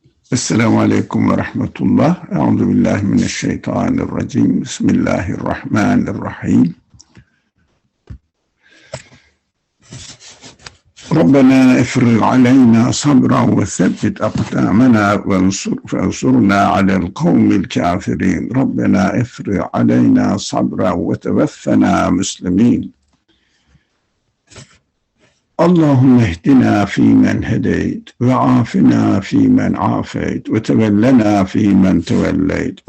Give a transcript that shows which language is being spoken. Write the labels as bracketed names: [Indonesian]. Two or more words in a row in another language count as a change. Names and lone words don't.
[Arabic] السلام عليكم ورحمة الله. أعوذ بالله من الشيطان الرجيم. بسم الله الرحمن الرحيم. ربنا أفرغ علينا صبرا وثبت أقدامنا وانصرنا على القوم الكافرين. ربنا أفرغ علينا صبرا وتوفنا مسلمين. اللهم اهدنا فيمن هديت وعافنا فيمن عافيت وتولنا فيمن توليت